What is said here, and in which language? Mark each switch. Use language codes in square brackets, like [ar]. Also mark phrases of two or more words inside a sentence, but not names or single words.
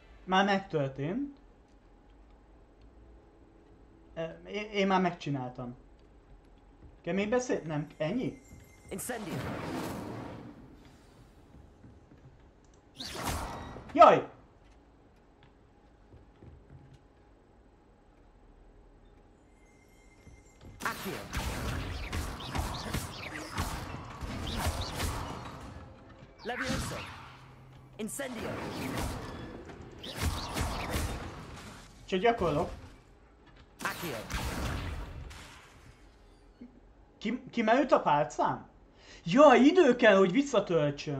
[hu] Már megtörtént. Én már megcsináltam. Kell még beszélni? Nem, ennyi? Incendio. Jaj! Accio. Levioso. Incendio. Csak gyakorlok. Accio. Kimerült a pálcám? Ja, idő kell, hogy visszatöltsön.